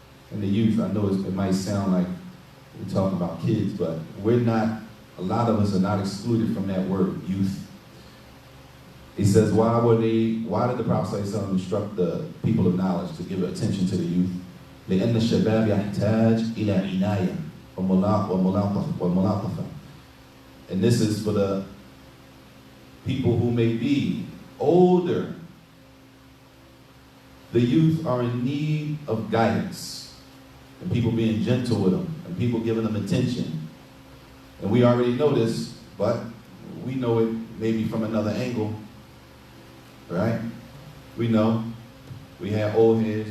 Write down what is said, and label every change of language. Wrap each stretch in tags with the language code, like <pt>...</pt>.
<en>And the youth, I know it might sound like we're talking about kids, but we're not, a lot of us are not excluded from that word, youth. He says, why did the Prophet ﷺ instruct the people of knowledge to give attention to the youth?</en> <ar>لأن الشباب يحتاج إلى عناية وملاطفة.</ar> <en>And this is for the people who may be older. The youth are in need of guidance, and people being gentle with them, and people giving them attention. And we already know this, but we know it maybe from another angle. Right? We know. We have old heads.</en>